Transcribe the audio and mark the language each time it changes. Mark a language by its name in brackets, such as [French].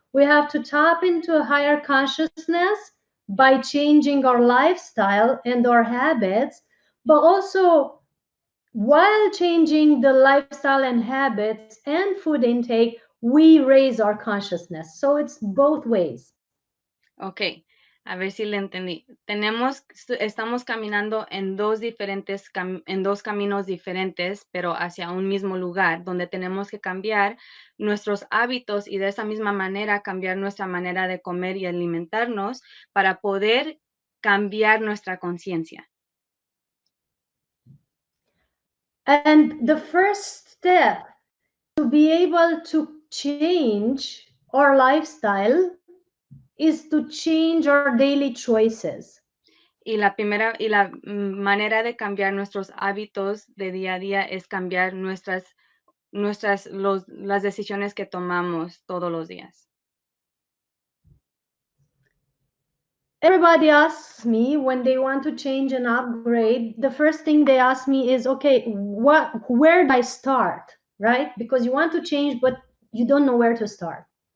[English] We have to tap into a higher consciousness by changing our lifestyle and our habits, but also while changing the lifestyle and habits and food intake, we raise our consciousness. So it's both ways. [Spanish] Okay, a ver si le entendí. Estamos caminando en en dos caminos diferentes, pero hacia un mismo lugar, donde tenemos que cambiar nuestros hábitos y de esa misma manera cambiar nuestra manera de comer y alimentarnos para poder cambiar nuestra conciencia. [English] And the first step to be able to change our lifestyle is to change our daily choices. [Spanish] Y la manera de cambiar nuestros hábitos de día a día es cambiar las decisiones que tomamos todos los días. [English] Everybody asks me when they want to change and upgrade, the first thing they ask me is, okay, where do I start? Right? Because you want to change, but you don't know where to start.